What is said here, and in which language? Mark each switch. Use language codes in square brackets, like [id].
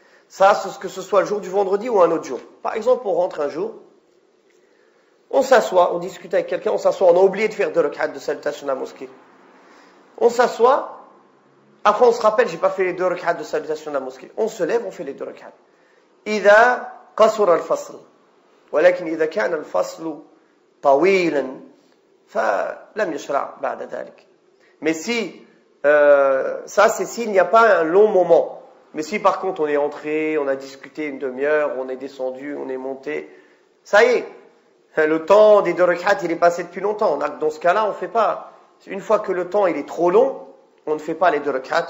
[fr] Ça, que ce soit le jour du vendredi ou un autre jour. Par exemple, on rentre un jour, on s'assoit, on discute avec quelqu'un, on s'assoit, on a oublié de faire 2 rak'at de salutation de la mosquée. On s'assoit, après on se rappelle, j'ai pas fait les 2 rak'at de salutation de la mosquée. On se lève, on fait les 2 rak'at. [ar] إذا قصر الفصل ولكن إذا كان الفصل طويلا فلم يشرع بعد ذلك. [fr] Mais si ça c'est s'il n'y a pas un long moment. Mais si par contre on est entré, on a discuté une demi-heure, on est descendu, on est monté, ça y est, le temps des 2 rak'at il est passé depuis longtemps. Dans ce cas-là on fait pas. Une fois que le temps il est trop long, on ne fait pas les 2 rak'at.